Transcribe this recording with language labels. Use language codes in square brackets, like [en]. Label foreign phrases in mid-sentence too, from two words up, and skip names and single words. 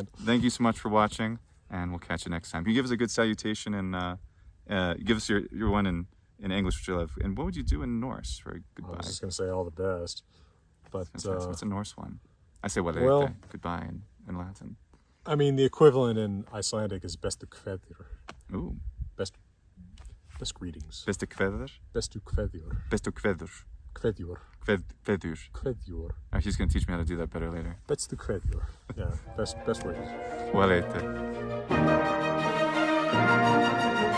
[en] Thank you so much for watching, and we'll catch you next time. Can you give us a good salutation and give us your one in English, which I love, and what would you do in Norse for a goodbye? I was just going to say all the best, but what's a Norse one? I say goodbye in Latin. I mean, the equivalent in Icelandic is [is] bestu kveðjur. [en] Ooh. Best greetings. [is] Bestu kveður? Bestu kveðjur. Bestu kveður. Kveðjur. Kveður. Kveðjur. [en] Oh, he's going to teach me how to do that better later. [is] Bestu kveðjur. [en] Yeah, best ways. [la] Walete.